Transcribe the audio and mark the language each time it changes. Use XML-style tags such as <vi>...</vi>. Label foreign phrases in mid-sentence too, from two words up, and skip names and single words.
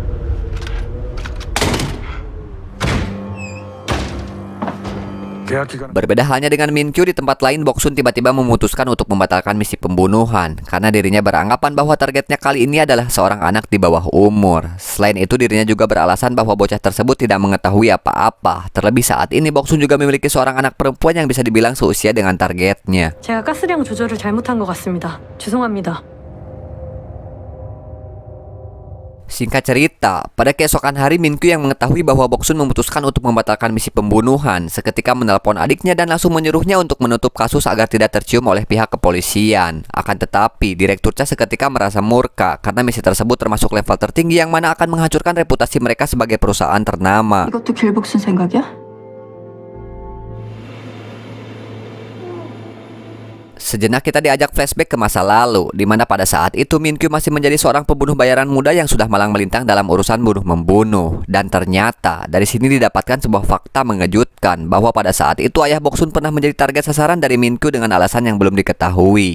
<id>Berbeda halnya dengan Minkyu, di tempat lain Boksun tiba-tiba memutuskan untuk membatalkan misi pembunuhan karena dirinya beranggapan bahwa targetnya kali ini adalah seorang anak di bawah umur. Selain itu, dirinya juga beralasan bahwa bocah tersebut tidak mengetahui apa-apa. Terlebih saat ini Boksun juga memiliki seorang anak perempuan yang bisa dibilang seusia dengan targetnya.</id> <ko>제가 가스량 조절을 잘못한 것 같습니다. 죄송합니다.</ko> <id>Singkat cerita, pada keesokan hari Minkyu yang mengetahui bahwa Boksun memutuskan untuk membatalkan misi pembunuhan, seketika menelpon adiknya dan langsung menyuruhnya untuk menutup kasus agar tidak tercium oleh pihak kepolisian. Akan tetapi, Direktur Cha seketika merasa murka karena misi tersebut termasuk level tertinggi yang mana akan menghancurkan reputasi mereka sebagai perusahaan ternama.</id> <ko>이것도 길복순 생각이야?</ko> <id>Sejenak kita diajak flashback ke masa lalu, di mana pada saat itu Minkyu masih menjadi seorang pembunuh bayaran muda yang sudah malang melintang dalam urusan bunuh-membunuh. Dan ternyata, dari sini didapatkan sebuah fakta mengejutkan bahwa pada saat itu ayah Boksun pernah menjadi target sasaran dari Minkyu dengan alasan yang belum diketahui.</id>